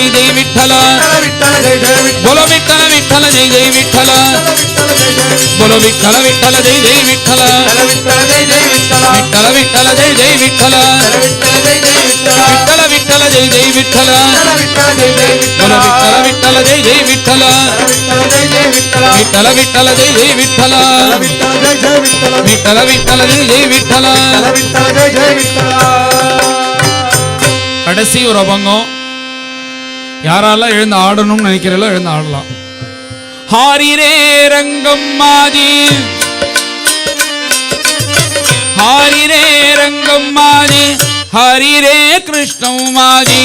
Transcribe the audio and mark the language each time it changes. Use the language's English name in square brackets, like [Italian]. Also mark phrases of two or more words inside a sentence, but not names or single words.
[Hindi] जय विठ्ठल बोलो विठ्ठल विठ्ठल जय जय विठ्ठल बोलो विठ्ठल विठ्ठल जय जय विठ्ठल विठ्ठल विठ्ठल जय जय विठ्ठल विठ्ठल विठ्ठल जय जय विठ्ठल बोलो विठ्ठल विठ्ठल जय जय विठ्ठल विठ्ठल विठ्ठल जय जय विठ्ठल विठ्ठल विठ्ठल जय जय विठ्ठल [Tamil] கடைசி ஒரு அபங்கம் யாரெல்லாம் எழுந்து ஆடணும்னு நினைக்கிறீங்களோ எழுந்து ஆடலாம் ஹாரிரே ரங்கம் மாதி ஹாரிரே ரங்கம் மாதி ஹரிரே கிருஷ்ணம் மாதி